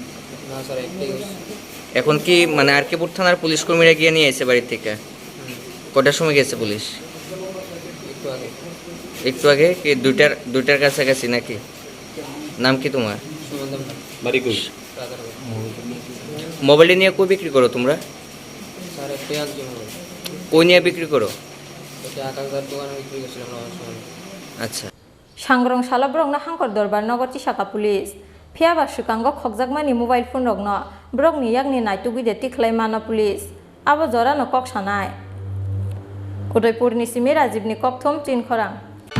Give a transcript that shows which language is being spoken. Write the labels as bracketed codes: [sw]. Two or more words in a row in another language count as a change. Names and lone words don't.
[bn] এখন কি মানে আরকিপুর থানার পুলিশ কর্মীরা গিয়ে নিয়ে এসে বাড়ি থেকে কটার সময় গেছে পুলিশ একটু আগে কি দুইটার কাছাকাছি নাকি নাম কি তোমার বাড়ি কই মোবাইলটা নিয়ে কই বিক্রি করো তোমরা কই নিয়ে বিক্রি করো আচ্ছা [trp] Sangrong salabrongno hangkor dorbar nogor chisaka police phiaba sukango khokjakmani mobile phone rokno brokni yakni naitugui de tiklai mana police abo jora no kok sanai Udaipur ni simi Rajibni kokthom Chin Khorang